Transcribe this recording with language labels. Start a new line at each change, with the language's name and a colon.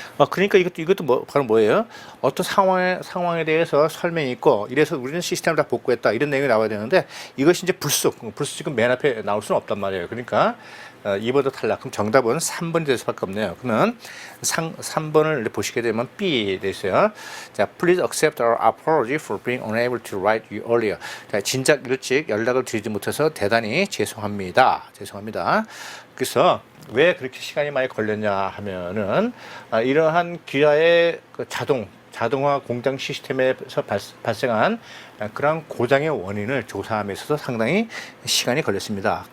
Korean: 그러니까 이것도 바로 뭐예요? 어떤 상황에 대해서 설명이 있고, 이래서 우리는 시스템을 다 복구했다. 이런 내용이 나와야 되는데, 이것이 이제 불쑥 지금 맨 앞에 나올 수는 없단 말이에요. 그러니까, 2번도 탈락. 그럼 정답은 3번이 될 수밖에 없네요. 그러면 3번을 보시게 되면 B 돼 있어요.
English: 자, please accept our apology for being unable to write you earlier.
Korean: 자, 진작 일찍 연락을 드리지 못해서 대단히 죄송합니다. 그래서 왜 그렇게 시간이 많이 걸렸냐 하면은 이러한 기아의 그 자동화 공장 시스템에서 발생한 그런 고장의 원인을 조사함에 있어서 상당히 시간이 걸렸습니다.